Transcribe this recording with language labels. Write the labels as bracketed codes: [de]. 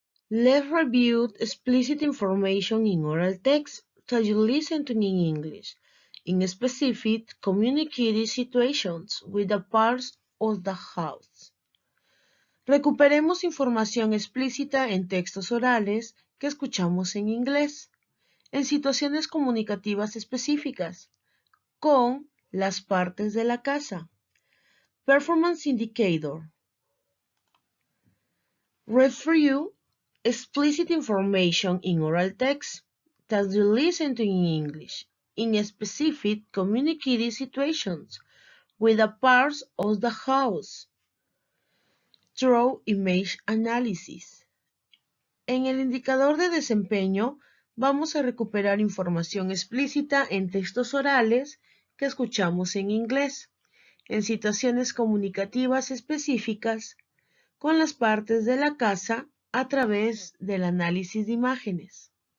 [en] Let's review explicit information in oral text that you listen to in English, in specific communicated situations with the parts of the house. [es] Recuperemos información explícita en textos orales que escuchamos en inglés, en situaciones comunicativas específicas, con las partes de la casa. [en] Performance indicator. Read for you explicit information in oral text that you listen to in English, in specific communicated situations with the parts of the house. Through image analysis. [es] En el indicador de desempeño, vamos a recuperar información explícita en textos orales que escuchamos en inglés, en situaciones comunicativas específicas, con las partes de la casa a través del análisis de imágenes.